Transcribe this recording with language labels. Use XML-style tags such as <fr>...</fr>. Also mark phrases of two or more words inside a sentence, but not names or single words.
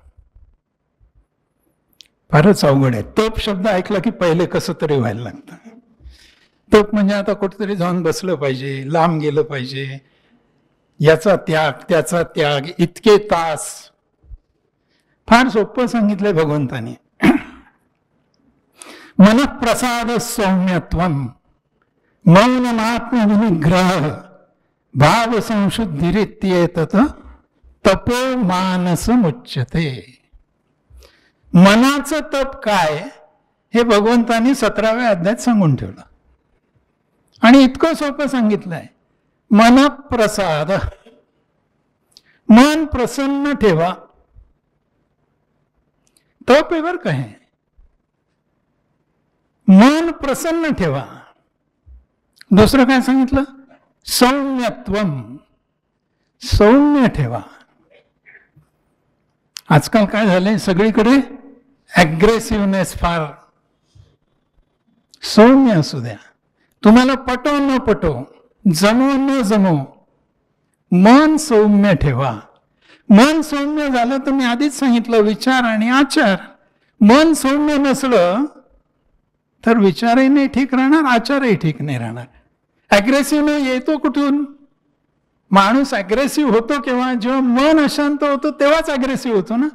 <mr>फारच अवघड आहे. तप शब्द ऐकला की पहिले कसं तरी व्हायला लागतं. तप म्हणजे आता कुठेतरी जाऊन बसलं पाहिजे, लांब गेलं पाहिजे, याचा त्याग त्याचा त्याग, इतके तास. फार सोपं सांगितलंय भगवंताने.</mr> <sa>मनःप्रसाद सौम्यत्वम मौनमात्म विनिग्रह भाव संशुद्धिरित्येतत् तपो मानस मुच्यते.</sa> <mr>मनाचं तप काय हे भगवंतानी 17व्या अध्यायात सांगून ठेवलं आणि इतकं सोपं सांगितलंय. मनःप्रसाद, मन प्रसन्न ठेवा. तप आहे बरं का हे. मन प्रसन्न ठेवा. दुसरं काय सांगितलं? सौम्यत्वम, सौम्य ठेवा. आजकाल काय झालंय, सगळीकडे ॲग्रेसिव्हनेस फार. सौम्य असू द्या. तुम्हाला पटो न पटो, जमो न जमो, मन सौम्य ठेवा. मन सौम्य झालं तर मी आधीच सांगितलं, विचार आणि आचार. मन सौम्य नसलं तर विचारही नाही ठीक राहणार, आचारही ठीक नाही राहणार. ॲग्रेसिव्ह येतो कुठून? माणूस ॲग्रेसिव्ह होतो केव्हा? जेव्हा मन अशांत होतं तेव्हाच ॲग्रेसिव्ह होतो ना.</mr>